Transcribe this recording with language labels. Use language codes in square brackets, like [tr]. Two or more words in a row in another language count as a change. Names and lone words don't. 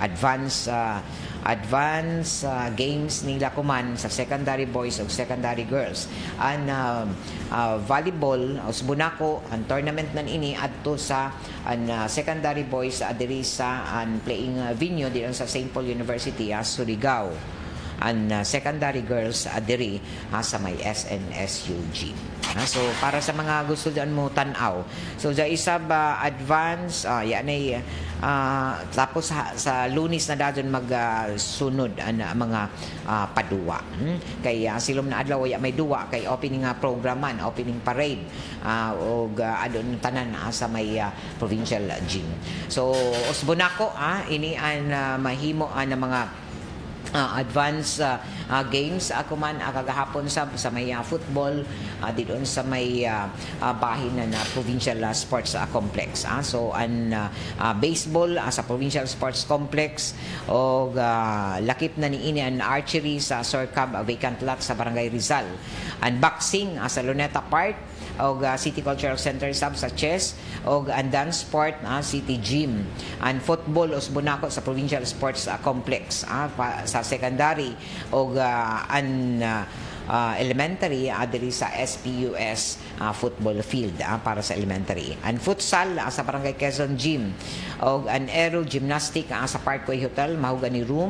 [en] Advance games [sgd] nila kuman sa [en] secondary boys [sgd] ug [en] secondary girls. [sgd] Ang volleyball usbunako ang tournament nan ini adto sa [en] secondary boys [sgd] diri sa [en] playing venue [sgd] diyan sa St. Paul University, Surigao. Ang [en] secondary girls [sgd] diri sa may SNSU Gym. So para sa mga gusto diyan mo tan-aw, so sa isa ba advance yan ay tapos sa Lunes na dadon magsunod ang mga paduwa. Kay silom na adlaw ya may duwa kay opening programan, [en] opening parade [sgd] og adon tanan sa may [en] provincial gym. [sgd] So usbonako ini ang mahimo ang mga [en] advance games [sgd] ako man kagahapon sa may football didon sa may bahin na [en] provincial sports complex. [sgd] So an baseball sa [en] provincial sports complex [sgd] og lakip na niini an archery sa Sorcab [en] vacant lot [sgd] sa Barangay Rizal. An boxing sa Luneta Park og City Cultural Center sab sa chess og ang [en] dance sport [sgd] City Gym. Ang football usbonako sa [en] provincial sports complex [sgd] sa secondary og elementary diri sa SPUS football field para sa elementary. Ang futsal sa Barangay Quezon Gym og ang [en] aero gymnastic [sgd] sa Parkway Hotel mahugani room.